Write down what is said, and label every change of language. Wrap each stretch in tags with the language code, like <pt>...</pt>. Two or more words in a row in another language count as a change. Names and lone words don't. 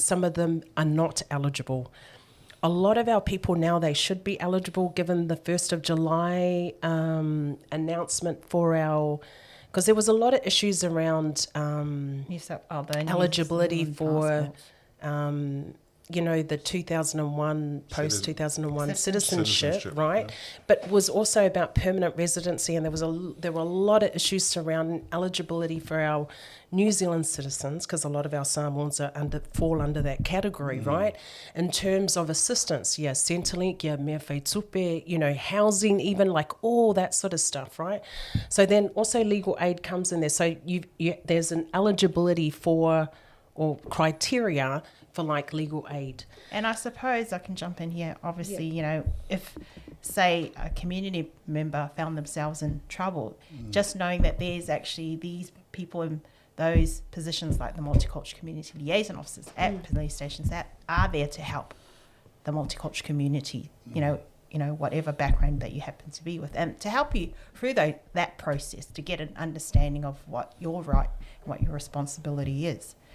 <en>Some of them are not eligible. A lot of our people now, they should be eligible given the 1st of July announcement for our, because there was a lot of issues around eligibility for, the 2001, post-2001 citizenship, right? Yeah. But was also about permanent residency, and there were a lot of issues surrounding eligibility for our New Zealand citizens, because a lot of our Samoans fall under that category, right? In terms of assistance,</en> <sm>Centrelink, mea whai tupe,</sm> <en>housing, even like all that sort of stuff, right? So then also legal aid comes in there. So there's an eligibility for, or criteria for like legal aid. And I suppose I can jump in here. Obviously, if, say, a community member found themselves in trouble, just knowing that there's actually these people in those positions like the multicultural community liaison officers at police stations that are there to help the multicultural community, whatever background that you happen to be with, and to help you through that process to get an understanding of what your right and what your responsibility is.</en>